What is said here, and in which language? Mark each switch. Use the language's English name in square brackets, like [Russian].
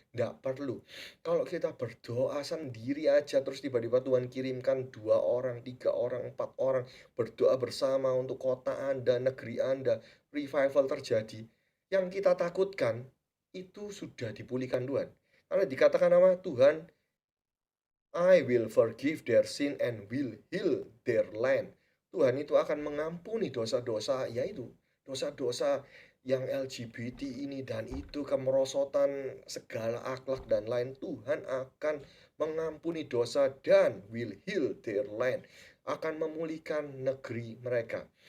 [Indonesian] Nggak perlu. Kalau kita berdoa sendiri aja, terus tiba-tiba Tuhan kirimkan 2 orang, 3 orang, 4 orang, berdoa bersama untuk kota Anda, negeri Anda, revival terjadi. Yang kita takutkan, itu sudah dipulihkan Tuhan. Karena dikatakan nama Tuhan, [English] I will forgive their sin and will heal their land. [Indonesian] Tuhan itu akan mengampuni dosa-dosa, yaitu dosa-dosa yang LGBT ini dan itu, kemerosotan segala akhlak dan lain. Tuhan akan mengampuni dosa dan [English] will heal their land, [Indonesian] akan memulihkan negeri mereka.